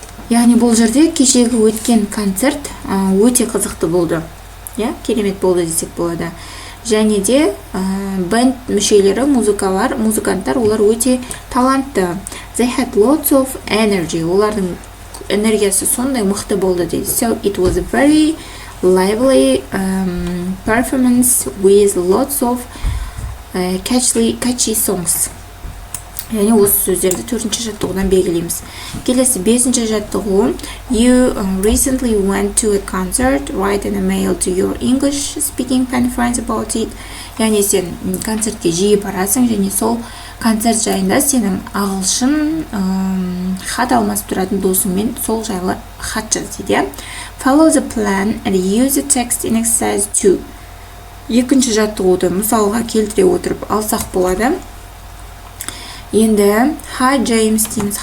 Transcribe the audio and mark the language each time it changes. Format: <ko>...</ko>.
<kk>Яғни бұл жерде кешегі өткен концерт өте қызықты болды. Керемет болды десек болады. Және де бэнд мүшелері, музыканттар, олар өте талантты.</kk> <en>They had lots of energy.</en> <kk>Олардың энергиясы сондай мықты болды дейді.</kk> <en>So it was a very lively performance with lots of catchy songs.</en> <kk>Яғни осы сөздерді 4-ші жаттығудан белгілейміз. Келесі 5-ші жаттығу.</kk> <en>You recently went to a concert. Write an email to your English speaking friends about it.</en> <kk>Яғни сен концертке жиі барасың және сол концерт жайында сенің ағылшын хат алмасып тұратын досыңмен сол жайлы хат жаз дейді.</kk> <en>Follow the plan and use the text in exercise 2.</en> <kk>Екінші жаттығуды мысалға келтіре отырып алсақ болады. Енді Hi James дейміз.</kk>